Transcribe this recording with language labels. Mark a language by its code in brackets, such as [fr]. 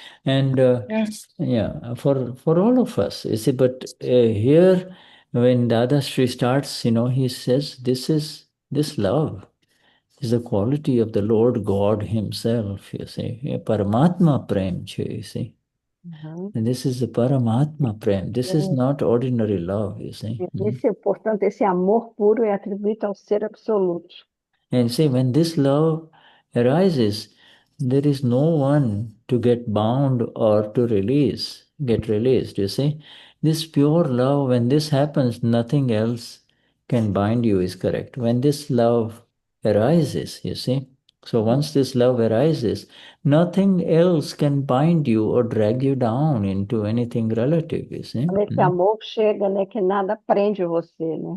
[en] And for all of us, you see, but here when Dadashri starts, he says this love is the quality of the Lord God himself, you see. Paramatma Prem, you see. And this is the Paramatma Prem. This is not ordinary love, you see. [pt] Portanto, esse amor puro é atribuído ao ser absoluto. [en] And see, when this love arises, there is no one to get bound or to get released, you see. This pure love, when this happens, nothing else can bind you, is correct. When this love arises, you see. So once this love arises, nothing else can bind you or drag you down into anything relative, you see. [pt] Quando esse amor chega, né, que nada prende você, né?